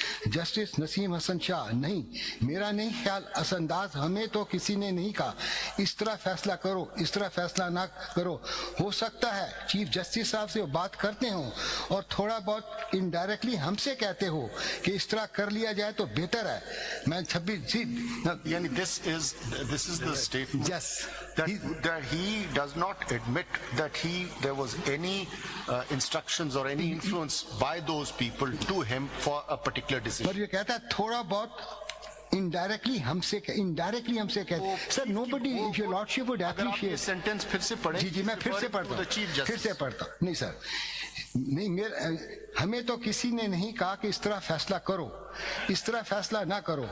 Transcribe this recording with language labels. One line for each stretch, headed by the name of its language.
Urdu: Justice نسیم حسن شاہ, نہیں, میرا نہیں خیال اثر انداز, ہمیں تو کسی نے نہیں کہا اس طرح فیصلہ کرو, اس طرح فیصلہ نہ کرو. ہو سکتا ہے چیف جسٹس صاحب سے وہ بات کرتے ہوں اور تھوڑا بہت انڈائریکٹلی ہم سے کہتے ہو کہ اس طرح کر لیا جائے تو بہتر ہے. میں 26 یعنی
English: this is the statement. Yes. That he does not admit that there was any instructions or any influence by those people to him for a particular decision.
Urdu: پر یہ کہتا ہے تھوڑا بہت انڈائریکٹلی ہم سے کہتے ہیں.
English: Sir nobody of your lordship would appreciate.
Urdu: Sentence پھر سے پڑھیں. جی میں پھر سے پڑھتا ہوں. نہیں سر, نہیں, ہمیں تو کسی نے نہیں کہا کہ اس طرح فیصلہ کرو, اس طرح فیصلہ نہ کرو.